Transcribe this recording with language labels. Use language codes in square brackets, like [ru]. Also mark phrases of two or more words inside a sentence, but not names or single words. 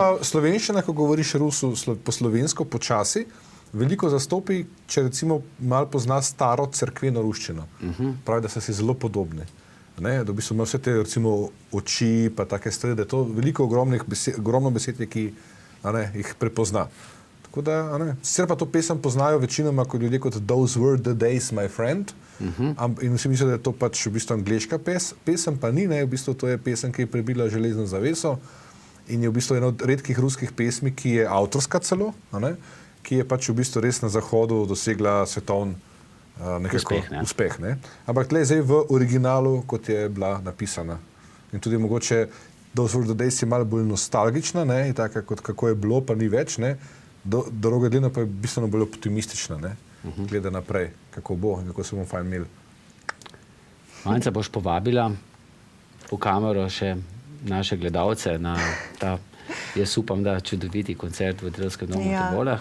[sl] pa slovenščina, ko govoriš Rusu po slovensko počasi, veliko zastopi, če recimo malo pozna staro cerkveno ruščino. Pravi, da so si zelo podobni. Ne, da v bistvu ima vse te recimo oči, pa take stvari, da je to veliko ogromno besed, je, ki jih prepozna. Tako da, sicer pa to pesem poznajo večinoma kot ljudje kot Those were the days, my friend. In vsi mislijo, da je to pač v bistvu angleška pesem, pa ni, ne, v bistvu to je pesem, ki je prebila železno zaveso in je v bistvu ena od redkih ruskih pesmi, ki je avtorska celo, ki je pač v bistvu res na zahodu dosegla svetovni uspeh. Ne. Ampak tle zdaj v originalu, kot je bila napisana. In tudi mogoče Those were the days je malo bolj nostalgična, ne, in taka kot kako je bilo, pa ni več, ne. Droga Dlina pa je bistveno bolj optimistična, ne, gleda naprej, kako bo in kako se bomo fajn imeli. Manca boš povabila v kamero še naše gledalce na ta, jaz upam, da čudoviti koncert v Drevskem domu v Trboveljah.